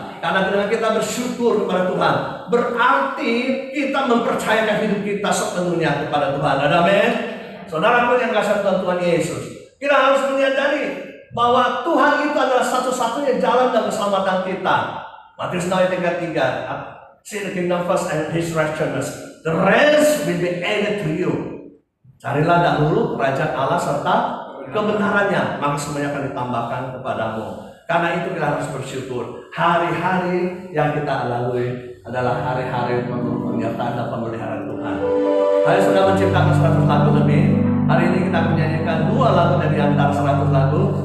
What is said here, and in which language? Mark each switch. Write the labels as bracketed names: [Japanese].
[Indonesian] Karena dengan kita bersyukur kepada Tuhan, berarti kita mempercayakan hidup kita sepenuhnya kepada Tuhan. Amin. Saudaraku yang kasih Tuhan Yesus, kita harus menyadari bahwa Tuhan itu adalah satu-satunya jalan dan keselamatan kita. [English] Matius 6 ayat 33, seek the kingdom first and His righteousness, the rest will be added to you. [Indonesian] Carilah dahulu kerajaan Allah serta kebenarannya, maka semuanya akan ditambahkan kepadamu. Karena itu kita harus bersyukur. Hari-hari yang kita lalui adalah hari-hari penuh penyertaan dan pemeliharaan Tuhan. Saya sudah menciptakan 100 lagu lebih. Hari ini kita menyanyikan 2 lagu dari antara 100 lagu.